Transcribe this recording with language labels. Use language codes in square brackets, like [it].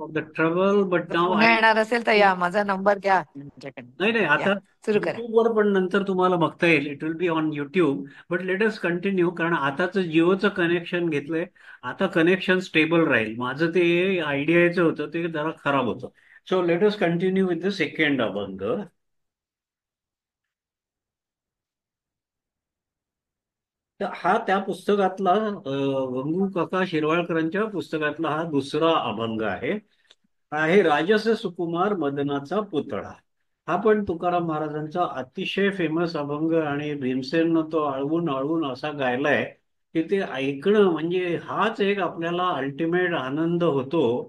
[en] the trouble but नाव [mr] पुन्हा येणार असेल तर या, माझा नंबर घ्या तुमच्याकडे. नाही, आता सुरू करा. युट्यूबवर पण नंतर तुम्हाला बघता येईल. [en] It will be on YouTube. But let us continue, [mr] कारण आताच जिओचं कनेक्शन घेतलंय. आता कनेक्शन स्टेबल राहील. माझं ते आयडियाचं होतं ते जरा खराब होतं. [en] So let us continue with the second abhang. [mr] तर हा त्या पुस्तकातला गंगू काका शिरवाळकरांच्या पुस्तकातला हा दुसरा अभंग आहे राजस सुकुमार मदनाचा पुतळा. हा पण तुकाराम महाराजांचा अतिशय फेमस अभंग आणि भीमसेननं तो आळवून आळवून असा गायलाय की ते ऐकणं म्हणजे हाच एक आपल्याला अल्टिमेट आनंद होतो.